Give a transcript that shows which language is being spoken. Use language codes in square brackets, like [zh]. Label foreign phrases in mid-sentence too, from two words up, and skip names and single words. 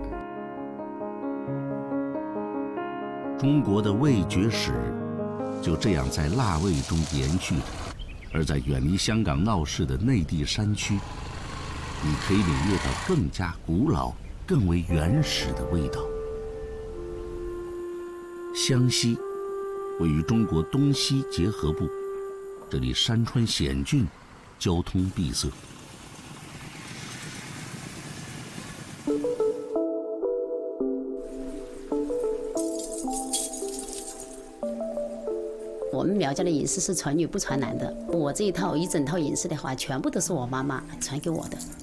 [zh] 中國的味覺史就這樣在辣味中延續，而在遠離香港鬧市的內地山區，你可以領略到更加古老、更為原始的味道。湘西位於中國東西結合部，這裡山川險峻，交通閉塞。我们苗家的饮食是传女不传男的，我这一整套饮食的话，全部都是我妈妈传给我的。